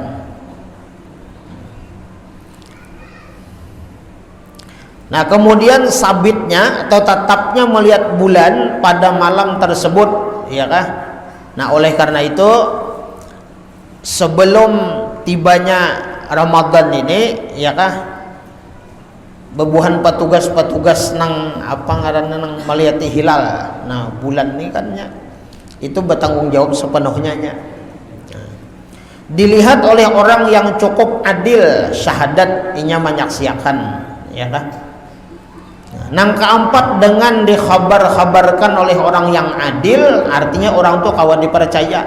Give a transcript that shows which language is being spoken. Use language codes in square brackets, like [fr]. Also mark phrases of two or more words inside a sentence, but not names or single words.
[id] Nah, kemudian sabitnya atau tetapnya melihat bulan pada malam tersebut, ya kah? Nah, oleh karena itu sebelum tibanya Ramadan ini, [bjn] ya kah, bebuhan petugas-petugas nang apa ngaranna nang melihat hilal. [id] Nah, bulan ini kan ya, itu bertanggung jawab sepenuhnya nya. Nah, dilihat oleh orang yang cukup adil, syahadat inya menyaksikan, ya kah? Nang keempat, dengan dikhabar-khabarkan oleh orang yang adil, artinya orang itu kawan dipercaya.